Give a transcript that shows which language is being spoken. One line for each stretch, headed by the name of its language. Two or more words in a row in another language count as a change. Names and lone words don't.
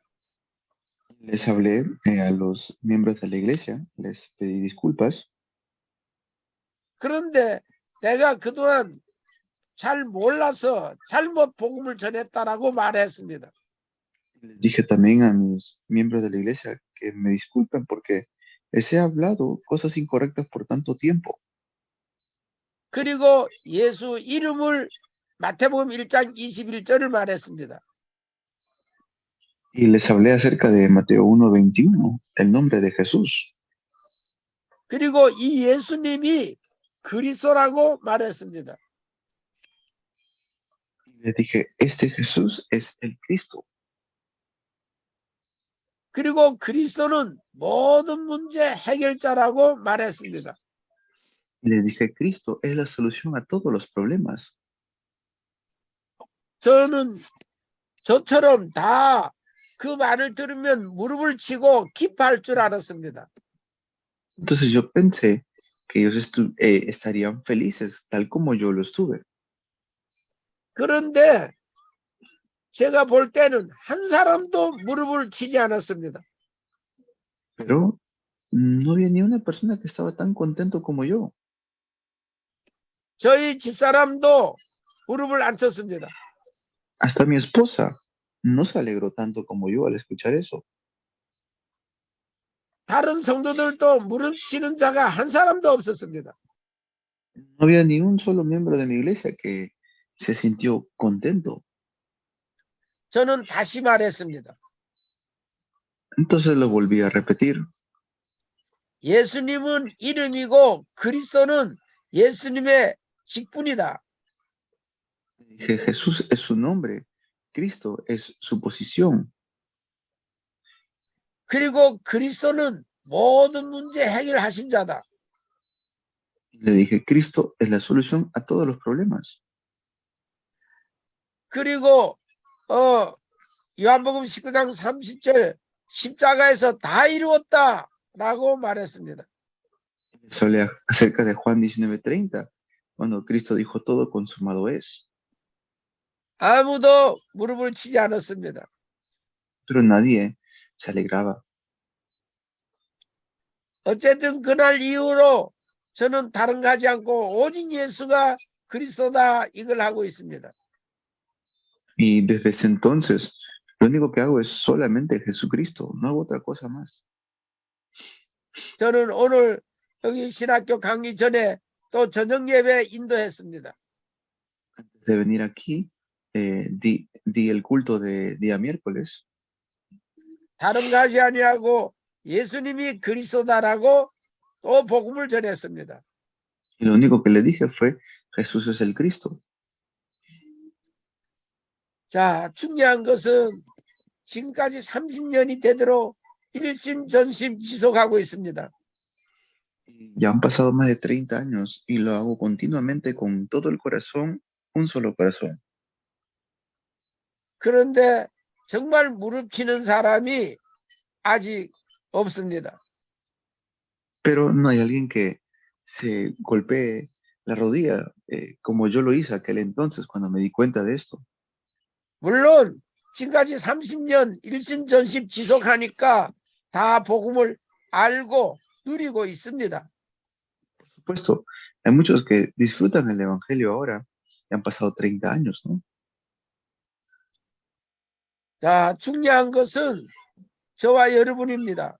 Spanish: Les hablé a los miembros de la iglesia, les pedí disculpas.
Korean: 그런데 내가 그동안 잘 몰라서 잘못 복음을 전했다라고 말했습니다.
Spanish: Les dije también a mis miembros de la iglesia que me disculpen porque les he hablado cosas incorrectas por tanto tiempo.
Korean: 그리고 예수 이름을 마태복음 1장 21절을 말했습니다.
Spanish: Y les hablé acerca de Mateo 1:21, el nombre de Jesús.
Korean: 그리고 이 예수님이 그리스도라고 말했습니다.
Spanish: Y les dije, este Jesús es el Cristo.
Korean: 그리고 그리스도는 모든 문제 해결자라고 말했습니다.
Spanish: Y les dije, Cristo es la solución a todos los problemas.
Korean: 저는 저처럼 다 그 말을 들으면 무릎을 치고 기뻐할 줄 알았습니다.
Spanish: Entonces yo pensé que ellos estarían felices, tal como yo lo estuve.
Korean: 그런데 제가 볼 때는 한 사람도 무릎을 치지 않았습니다.
Spanish: Pero no había ni una persona que estaba tan contento como yo.
Korean: 저희 집사람도 무릎을 안 쳤습니다.
Spanish: Hasta mi esposa no se alegró tanto como yo al escuchar eso.
Korean: 다른 성도들도 무릎 치는 자가 한 사람도 없었습니다.
Spanish: No había ni un solo miembro de mi iglesia que se sintió contento.
Korean: 저는 다시 말했습니다.
Spanish: Entonces lo volví a repetir.
Korean: 예수님은 이름이고 그리스도는 예수님의 직분이다.
Spanish: Dije, Jesús es su nombre, Cristo es su posición.
Korean: 그리고 그리스도는 모든 문제 해결하신 자다.
Spanish: Le dije, Cristo es la solución a todos los problemas.
Korean: 그리고 요한복음 19장 30절 십자가에서 다 이루었다라고 말했습니다.
Spanish: Les hablé acerca de Juan 19:30, cuando Cristo dijo todo consumado es.
Korean: 아무도 무릎을 치지 않았습니다.
Spanish: Pero nadie se alegraba.
Korean: 어쨌든 그날 이후로 저는 다른 거 하지 않고 오직 예수가 그리스도다 이걸 하고 있습니다.
Spanish: Y desde ese entonces, lo único que hago es solamente Jesucristo, no hago otra cosa más.
Korean: 저는 오늘 여기 신학교 강의 전에 또 저녁 예배 인도했습니다.
Spanish: Antes de venir aquí, di el culto de día miércoles.
Korean: 다른 거 하지 아니하고 예수님이 그리스도다라고 또 복음을 전했습니다.
Spanish: Y lo único que le dije fue, Jesús es el Cristo.
Korean: 자, 중요한 것은 지금까지 30년이 되도록 일심전심 지속하고 있습니다.
Spanish: Ya han pasado más de 30 años y lo hago continuamente con todo el corazón, un solo corazón.
Korean: 그런데 정말 무릎 치는 사람이 아직 없습니다.
Spanish: Pero no hay alguien que se golpee la rodilla como yo lo hice aquel entonces cuando me di cuenta de esto.
Korean: 물론 지금까지 30년 일심전심 지속하니까 다 복음을 알고 누리고 있습니다.
Spanish: Por supuesto, hay muchos que disfrutan el Evangelio ahora y han pasado 30 años, ¿no?
Korean: 자, 중요한 것은 저와 여러분입니다.